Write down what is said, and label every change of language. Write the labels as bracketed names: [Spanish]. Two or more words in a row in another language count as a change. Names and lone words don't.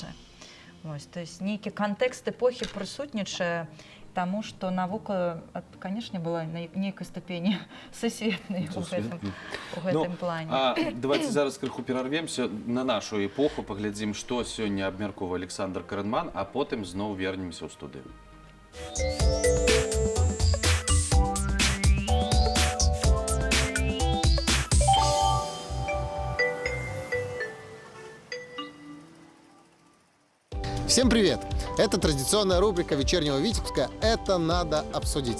[Belarusian] Вось, [Russian] то есть [Belarusian] нейкі кантэкст эпохі прысутнічае, таму што навука, канешне, была на нейкай ступені сусветнай у гэтым плане. Давайте зараз крыху перарвемся на нашу эпоху, паглядзім, што сёння абмяркоўвае Александр Карэнман, а потым зноў вернемся ў студыю. [Russian] Всем привет! Это традиционная рубрика вечернего Витебска «Это надо обсудить».